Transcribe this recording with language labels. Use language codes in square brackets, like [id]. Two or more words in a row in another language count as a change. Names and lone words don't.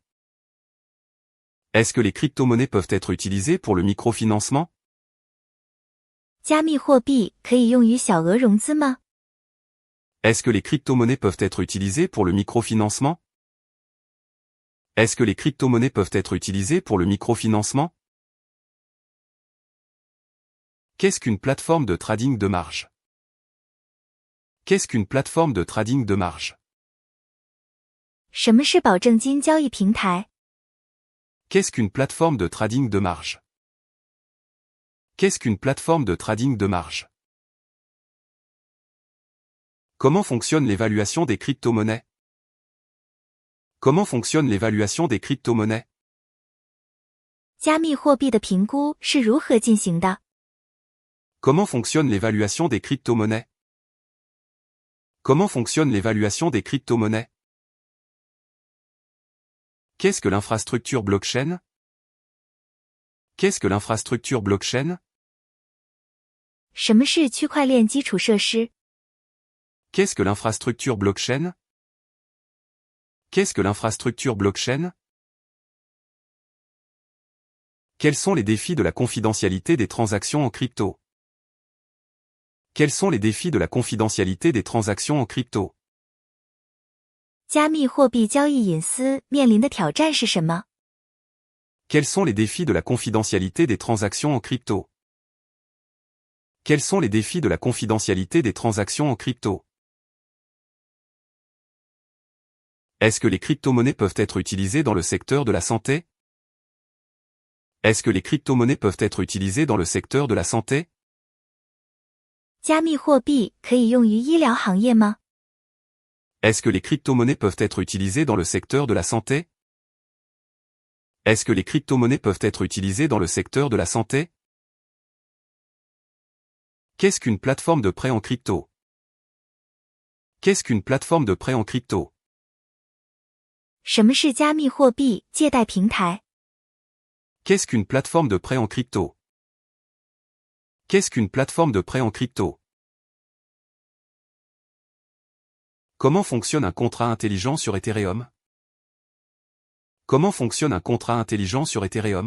[fr] Est-ce que les crypto-monnaies peuvent être utilisées pour le microfinancement? [zh] 加密货币可以用于小额融资吗？ [fr] Est-ce que les crypto-monnaies peuvent être utilisées pour le microfinancement? Est-ce que les crypto-monnaies peuvent être utilisées pour le microfinancement? Qu'est-ce qu'une plateforme de trading de marge? Qu'est-ce qu'une plateforme de trading de marge? [zh] 什么是保证金交易平台？ [fr] Qu'est-ce qu'une plateforme de trading de marge? Qu'est-ce qu'une plateforme de trading de marge? Comment fonctionne l'évaluation des crypto-monnaies? Comment fonctionne l'évaluation des crypto-monnaies? [zh] 加密货币的评估是如何进行的？ [fr] Comment fonctionne l'évaluation des crypto-monnaies? Comment fonctionne l'évaluation des crypto-monnaies? Qu'est-ce que l'infrastructure blockchain? Qu'est-ce que l'infrastructure blockchain? [zh] 什么是区块链基础设施？ [fr] Qu'est-ce que l'infrastructure blockchain? Qu'est-ce que l'infrastructure blockchain? Quels sont les défis de la confidentialité des transactions en crypto? Quels sont les défis de la confidentialité des transactions en crypto? [zh] 加密货币交易隐私面临的挑战是什么？ [fr] Quels sont les défis de la confidentialité des transactions en crypto? Quels sont les défis de la confidentialité des transactions en crypto? Est-ce que les crypto-monnaies peuvent être utilisées dans le secteur de la santé? Est-ce que les crypto-monnaies peuvent être utilisées dans le secteur de la santé? [zh] 加密货币可以用于医疗行业吗？ [fr] Est-ce que les crypto-monnaies peuvent être utilisées dans le secteur de la santé? Est-ce que les crypto-monnaies peuvent être utilisées dans le secteur de la santé? Qu'est-ce qu'une plateforme de prêt en crypto? Qu'est-ce qu'une plateforme de prêt en crypto? [zh] 什么是加密货币借贷平台？ [fr] Qu'est-ce qu'une plateforme de prêt en crypto? Qu'est-ce qu'une plateforme de prêt en crypto? Comment fonctionne un contrat intelligent sur Ethereum? Comment fonctionne un contrat intelligent sur Ethereum?